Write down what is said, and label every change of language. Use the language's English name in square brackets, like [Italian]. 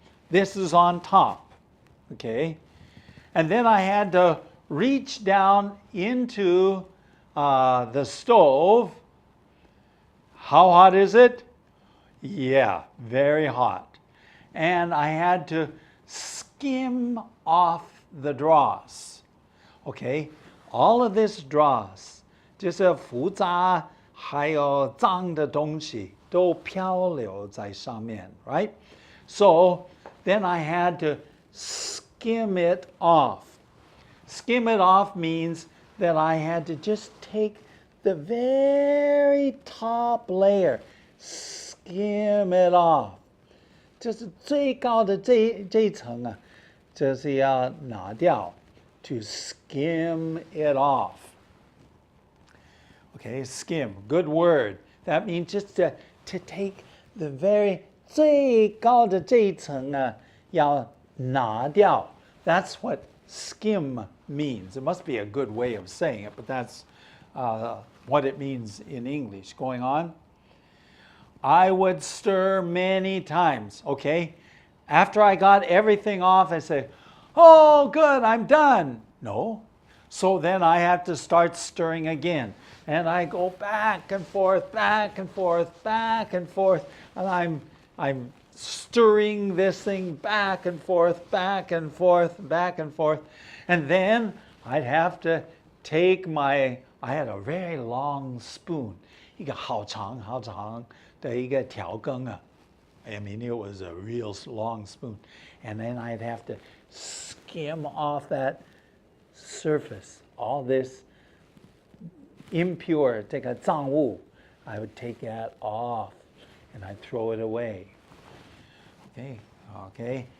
[English] This is on top. Okay, and then I had to reach down into the stove. How hot is it? Yeah, very hot. And I had to skim off the dross. Okay, all of this dross, [Chinese] 就是浮杂还有脏的东西都漂流在上面, [English] right? So then I had to skim it off. Skim it off means that I had to just take the very top layer, skim it off. [Chinese] 就是最高的这一层啊，就是要拿掉 [English] to skim it off. Okay, skim, good word. That means just to take the very [Chinese] 最高的这一层啊，要拿掉. [English] That's what skim means. It must be a good way of saying it, but that's what it means in English. Going on. I would stir many times, okay? After I got everything off, I say, oh, good, I'm done. No. So then I have to start stirring again. And I go back and forth, back and forth, back and forth. And I'm stirring this thing back and forth, back and forth, back and forth. And then I'd have to take I had a very long spoon. [Chinese] 一个好长好长的一个调羹啊. [English] I mean, it was a real long spoon. And then I'd have to skim off that surface, all this impure, [Chinese] 这个脏物, [English] I would take that off and I'd throw it away. Okay.